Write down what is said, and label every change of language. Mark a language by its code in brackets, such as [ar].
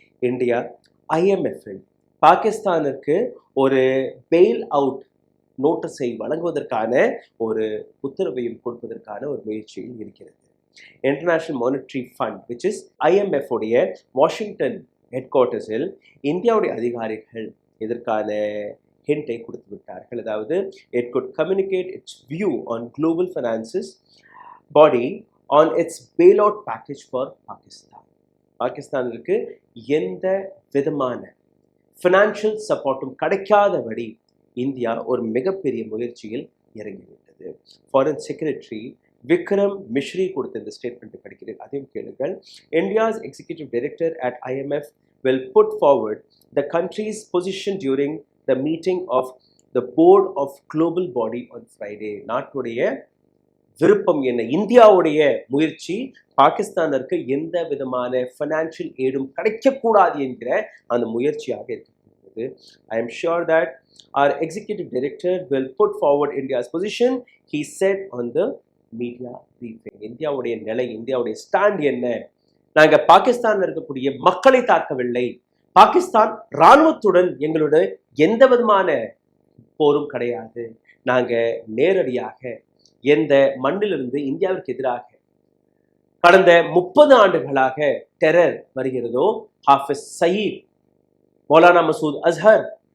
[ta] India IMF-இல் பாகிஸ்தானுக்கு ஒரு fail out நோட்டீஸை வழங்குவதற்கான ஒரு உத்தரவையும் கொடுப்பதற்கான ஒரு முயற்சியில் இருக்கிறது. International monetary fund, [en] which is [ta] IMF உடைய வாஷிங்டன் ஹெட் குவார்ட்டர்ஸில் இந்தியாவுடைய அதிகாரிகள் இதற்கான ஹிண்டை கொடுத்து விட்டார்கள். அதாவது [en] it could communicate its view on global finances body on its bailout package for Pakistan. [ta] பாகிஸ்தானிற்கு எந்த விதமான ஃபினான்ஷியல் சப்போர்ட்டும் கிடைக்காதபடி இந்தியா ஒரு மிகப்பெரிய முயற்சியில் இறங்கிவிட்டது. ஃபாரின் செக்ரட்டரி விக்ரம் மிஸ்ரி கொடுத்த இந்த ஸ்டேட்மெண்ட் படிக்கிறேன், அதையும் கேளுங்கள். [en] India's executive director at IMF will put forward the country's position during the meeting of the board of global body on Friday. [ta] நாட்டுடைய விருப்பம் என்ன, இந்தியாவுடைய முயற்சி பாகிஸ்தானிற்கு எந்த விதமான ஃபைனான்சியல் எய்டும் கிடைக்கக்கூடாது என்கிற அந்த முயற்சியாக இருக்கிறது. [en] I am sure that our executive director will put forward India's position, he said on the media briefing. [ta] இந்தியாவுடைய நிலை, இந்தியாவுடைய ஸ்டாண்ட் என்ன, நாங்க பாகிஸ்தான்ல இருக்கக்கூடிய மக்களை தாக்கவில்லை, பாகிஸ்தான் இராணுவத்துடன் எங்களோட எந்த விதமான போரும் கிடையாது, நாங்க நேரடியாக எந்த மண்ணிலிருந்து இந்தியாவிற்கு எதிராக கடந்த 30 ஆண்டுகளாக டெரர் வருகிறதோ, ஹாஃபிஸ் சயீத், மௌலானா மசூத் அஸ்ஹர்,